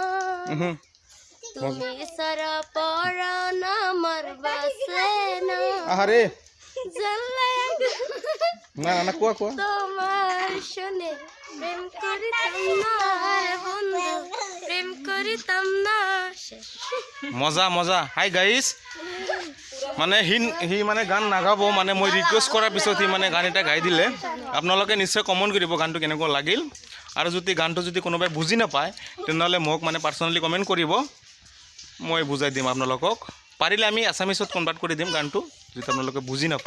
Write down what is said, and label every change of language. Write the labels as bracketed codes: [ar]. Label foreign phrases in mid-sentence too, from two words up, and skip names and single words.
[bn] তুমি সারা পরাণ আমার বাসে না। আরে জানলে না না কোয়া কোয়া। তোমার শোনে প্রেম করিতাম না রে বন্ধু, প্রেম করিতাম না। মজা মজা। [en] Hi guys, [as] মানে সি মানে গান নাগাব, মানে মই ৰিকুৱেষ্ট কৰাৰ পিছত সি মানে গান এটা গাই দিলে। আপোনালোকে নিশ্চয় কমেণ্ট কৰিব গানটো কেনেকুৱা লাগিল। আৰু যদি গানটো যদি কোনোবাই বুজি নাপায় তেনেহ'লে মোক মানে [en] personally comment [as] কৰিব, মই বুজাই দিম আপোনালোকক। পাৰিলে আমি আছামিছত কনভাৰ্ট কৰি দিম গানটো, যদি আপোনালোকে বুজি নাপায়।